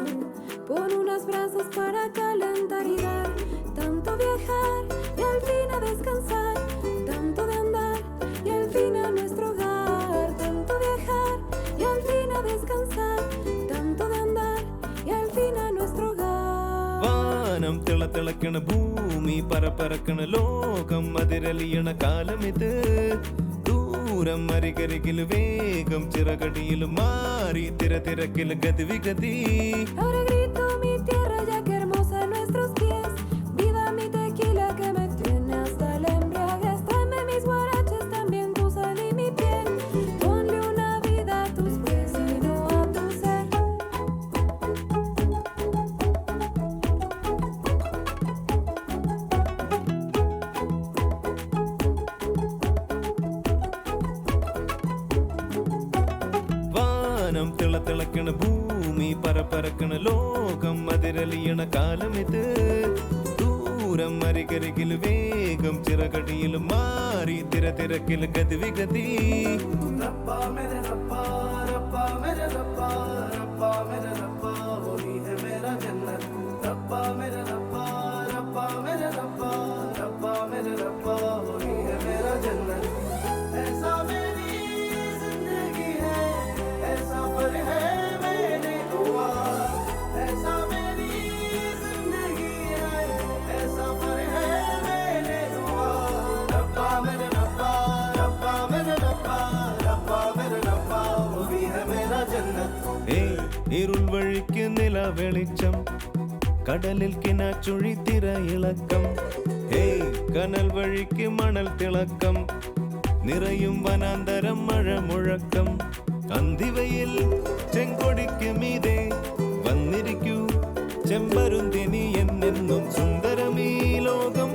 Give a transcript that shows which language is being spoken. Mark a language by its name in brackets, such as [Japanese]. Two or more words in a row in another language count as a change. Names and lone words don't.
[Spanish] Pon unos brazos para calentar y dar. Tanto viajar y al fin a descansar. Tanto de andar y al fin a nuestro hogar. Tanto viajar y al fin a descansar. Tanto de andar y al fin a nuestro hogar. [Malayalam] വാനം തിളക്കണ ഭൂമി പറക്കണ ലോകം അതിരലിയണ കാലമിത് ദൂരം അരികരികിൽ വേഗം ചിറകടിയിൽ മാറി തിരക്കിൽ ഗതിവിഗതി [Spanish] Ahora grito mi tierra ya que hermosa nuestros pies. Viva mi tequila que me tiene hasta el embriaguez. Tráeme mis guaraches, también tu sal y mi piel. Ponle una vida a tus pies y no a tu ser. [Malayalam] വാനം തിളക്കണ ഭൂമി പറക്കണ ലോകം അതിരലിയണ കാലമിത് ദൂരം അരികരികിൽ വേഗം ചിറകടിയിൽ മാറി തിരക്കിൽ ഗതിവിഗതി [Hindi] रब्बा मेरे रब्बा रब्बा मेरे रब्बा रब्बा मेरे रब्बा वही है मेरा जन्नत रब्बा मेरे रब्बा रब्बा मेरे रब्बा रब्बा मेरे रब्बा वही है मेरा जन्नत ऐसा मेरी जिंदगी है ऐसा पर है मेरी दुआ ऐसा मेरी जिंदगी है ऐसा पर है मेरी दुआ रब्बा मेरे रब्बा रब्बा मेरे रब्बा रब्बा मेरे रब्बा वही है मेरा जन्नत [Malayalam] ഇരുൾ വഴിക്ക് നില വെളിച്ചം കടലിൽ കിനാച്ചുഴി തിരയിളക്കം കനൽ വഴിക്ക് മണൽ തിളക്കം നിറയും വനാന്തരം മഴ മുഴക്കം അന്തിവയിൽ ചെങ്കൊടിക്ക് മീതെ വന്നിരിക്കൂ ചെമ്പരുന്തിനി എന്നെന്നും സുന്ദരമീ ലോകം